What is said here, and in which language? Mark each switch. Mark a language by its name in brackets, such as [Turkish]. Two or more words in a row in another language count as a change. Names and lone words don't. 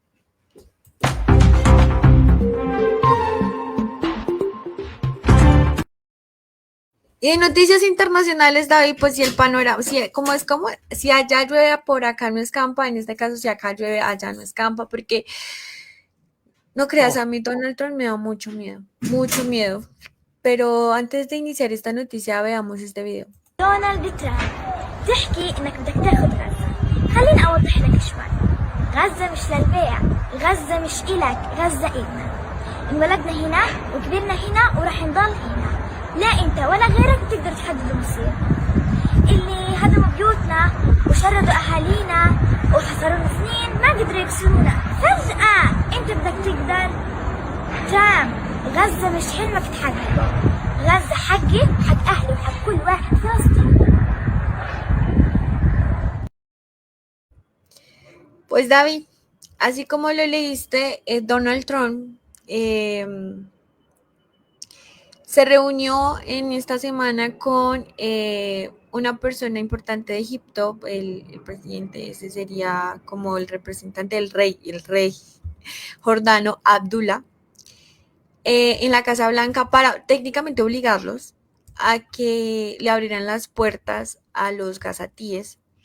[Spanish] Y en noticias internacionales, David, pues si el panorama, si allá llueve, por acá no escampa, en este caso si acá llueve, allá no escampa, porque no creas, a mí Donald Trump me da mucho miedo. Pero antes de iniciar esta noticia, veamos este video. [Arabic] دونالد ترامب تحكي انك بدك تاخذ غزة. خليني اوضح لك شوي. غزة مش للبيع، غزة مش إلك، غزة إلنا. انولدنا هنا وكبرنا هنا وراح نضل هنا. لا انت ولا غيرك بتقدر تحدد مصيرنا. اللي هدموا بيوتنا وشردوا اهالينا وحصرونا سنين ما قدروا يكسرونا. فجأة انت بدك تقدر. ترامب غزة مش حلمك تحققه. غزة حقي وحق أهلي وحق كل واحد فلسطيني. [Spanish] Pues David, así como lo leíste, Donald Trump se reunió en esta semana con una persona importante de Egipto, el presidente, ese sería como el representante del rey, el rey Jordano Abdullah, en la Casa Blanca para técnicamente obligarlos a que le abrieran las puertas a los gazatíes,